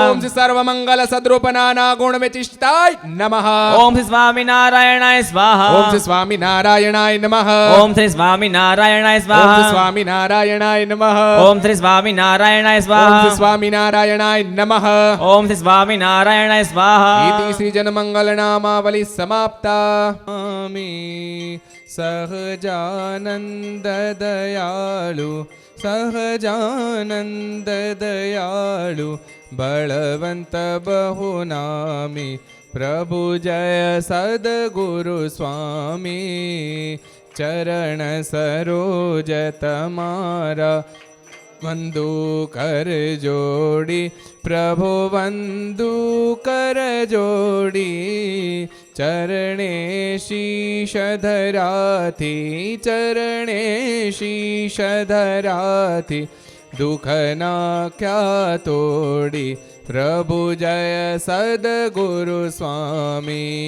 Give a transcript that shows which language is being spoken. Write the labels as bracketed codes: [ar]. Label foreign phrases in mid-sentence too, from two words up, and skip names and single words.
[sa] ઓમ શ્રી સર્વમંગલ સદ્રૂપનાના ગુણ વિચિષ્ટાય નમઃ. ઓમ શ્રી સ્વામિનારાયણાય સ્વાહા. ઓમ શ્રી સ્વામિનારાયણાય નમઃ. ઓમ શ્રી સ્વામિનારાયણાય ઓમ શ્રી સ્વાહા. સ્વામિનારાયણાય નમઃ. ઓમ શ્રી સ્વામિનારાયણાય ઓમ શ્રી સ્વાહા. સ્વામિનારાયણાય નમઃ. ઓમ શ્રી સ્વામિનારાયણાય સ્વાહા. इति श्रीजनमङ्गलनामावलिः समाप्ता सहजानन्द दयाळु सहजानन्द दयाळु बलवन्त बहुनामी प्रभु जय सद्गुरु [gu] સ્વામી ચરણ સરોજ તમારા વંદુ કર જોડી પ્રભુ વંદુ કર જોડી ચરણે શીશ ધરાથી ચરણે શીશ ધરાથી દુખ ના ક્યા તોડી પ્રભુ જય સદ્ગુરુ સ્વામી